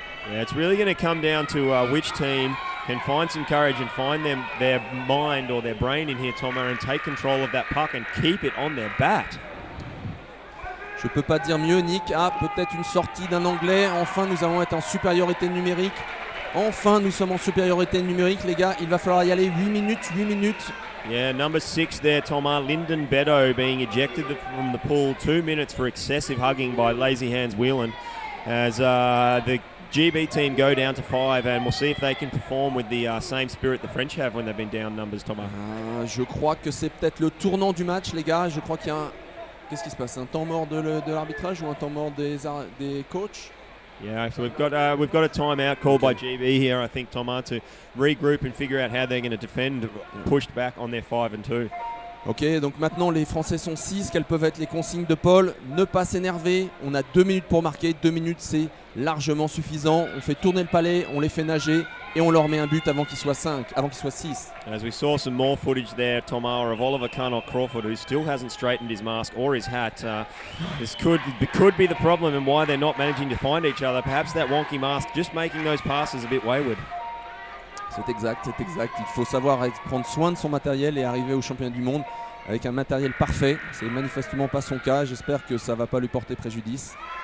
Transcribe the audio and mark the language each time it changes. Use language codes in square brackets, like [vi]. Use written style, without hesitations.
[en] Yeah, it's really going to come down to which team can find some courage and find their mind or their brain in here, Thomas, and take control of that puck and keep it on their bat. [fr] Je peux pas dire mieux, Nick. Ah, peut-être une sortie d'un Anglais. Enfin, nous allons être en supériorité numérique. Enfin, nous sommes en supériorité numérique, les gars. Il va falloir y aller 8 minutes. [en] Yeah, number 6 there, Thomas. Lyndon Bedo being ejected from the pool. 2 minutes for excessive hugging by Lazy Hands Whelan. As the GB team go down to 5, and we'll see if they can perform with the same spirit the French have when they've been down numbers, Thomas. [fr] Je crois que c'est peut-être le tournant du match, les gars. Je crois qu'il y a Qu'est-ce qui se passe? Un temps mort de l'arbitrage ou un temps mort des coachs? [en] Yeah, so we've got a timeout called by GB here, I think, Thomas, to regroup and figure out how they're going to defend, pushed back on their 5-2. [fr] Ok, donc maintenant les Français sont 6, quelles peuvent être les consignes de Paul? Ne pas s'énerver, on a 2 minutes pour marquer, 2 minutes c'est largement suffisant, on fait tourner le palais, on les fait nager, et on leur met un but avant qu'il soit 5, avant qu'il soit 6. [en] As we saw some more footage there, Tomara, of Oliver Crawford, who still hasn't straightened his mask or his hat. This could be the problem and why they're not managing to find each other. Perhaps that wonky mask just making those passes a bit wayward. [fr] C'est exact, c'est exact. Il faut savoir prendre soin de son matériel et arriver au championnat du monde avec un matériel parfait. C'est manifestement pas son cas. J'espère que ça va pas lui porter préjudice.